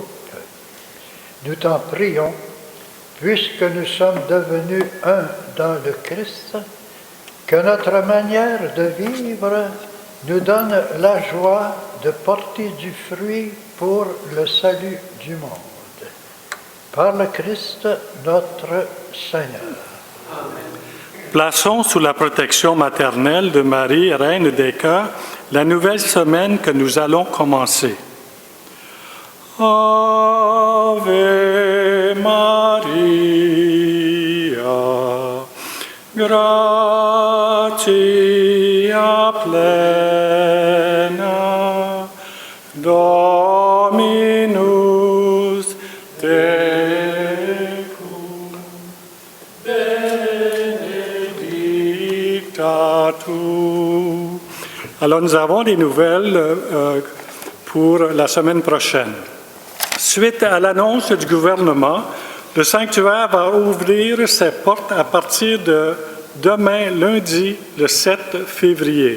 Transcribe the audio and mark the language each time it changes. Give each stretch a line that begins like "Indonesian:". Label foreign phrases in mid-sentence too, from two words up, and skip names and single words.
French: Nous t'en prions, puisque nous sommes devenus un dans le Christ, que notre manière de vivre nous donne la joie de porter du fruit pour le salut du monde. Par le Christ, notre Seigneur. Plaçons sous la protection maternelle de Marie, Reine des Cœurs, la nouvelle semaine que nous allons commencer.
Latin: Ave Maria, gratia plena, Dominus tecum, benedicta tu.
French: Alors nous avons des nouvelles pour la semaine prochaine. Suite à l'annonce du gouvernement, le sanctuaire va ouvrir ses portes à partir de demain, lundi, le 7 février.